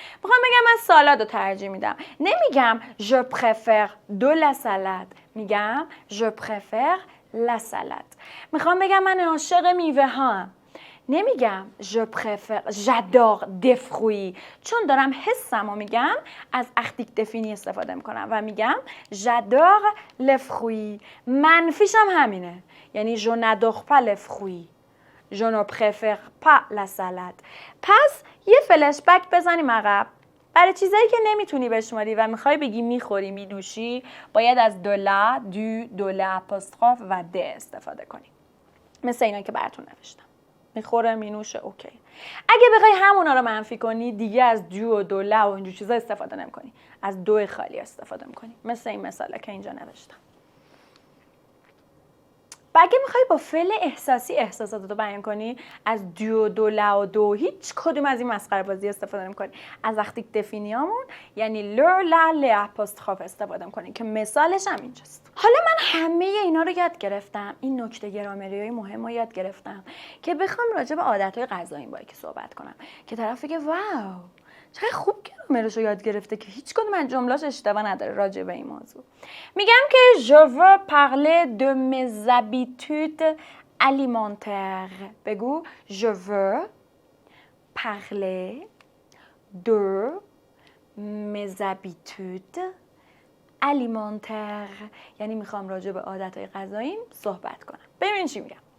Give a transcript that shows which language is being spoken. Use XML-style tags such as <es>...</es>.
<fa>میخوام بگم من سالاد رو ترجیح میدم، نمیگم</fa> <fr>je préfère de la salade،</fr> <fa>میگم</fa> <fr>je préfère la salade.</fr> <fa>میخوام بگم من عاشق میوه هام، نمیگم</fa> <fr>je préfère j'adore des fruits،</fr> <fa>چون دارم حسمو میگم از اختیک دفینی استفاده میکنم و میگم</fa> <fr>j'adore les fruits.</fr> <fa>منفیش هم همینه، یعنی</fa> <fr>je n'adore pas les fruits، je ne préfère pas la salade.</fr> <fa>پس یه فلش بک بزنیم عقب. برای چیزایی که نمیتونی بشماری و میخوای بگی میخوری میدوشی باید از دولا، دولا اپاستروف و د استفاده کنی. مثل اینا که براتون نوشتم. میخوره مینوشه اوکی. اگه بخوای همونا رو منفی کنی دیگه از دو و دولا و اینجور چیزا استفاده نمیکنی. از دو خالی استفاده میکنی. مثل این مثاله که اینجا نوشتم. و اگه میخوای با فعل احساسی احساساتو بیان کنی از دو، دولا و دو هیچ کدوم از این مسخره بازی استفاده نمی‌کنی. از اختیک دفینیامون یعنی لو، لا، ل اپاستروف استفاده می‌کنی که مثالش هم اینجاست. حالا من همه اینا رو یاد گرفتم، این نکته گرامریای مهم رو یاد گرفتم که بخوام راجع به عادت‌های غذاییم با یکی صحبت کنم که طرف بگه واو چقدر خوب گرامرش رو یاد گرفته که هیچ کدوم از جملاش اشتباه نداره راجع به این موضوع. میگم که</fa> <fr>je veux parler de mes habitudes alimentaires.</fr> <fa>بگو</fa> <fr>je veux parler de mes habitudes</fr> <fa>alimentaire یعنی میخوام راجع به عادتهای غذاییم صحبت کنم. ببینید چی میگم.</fa>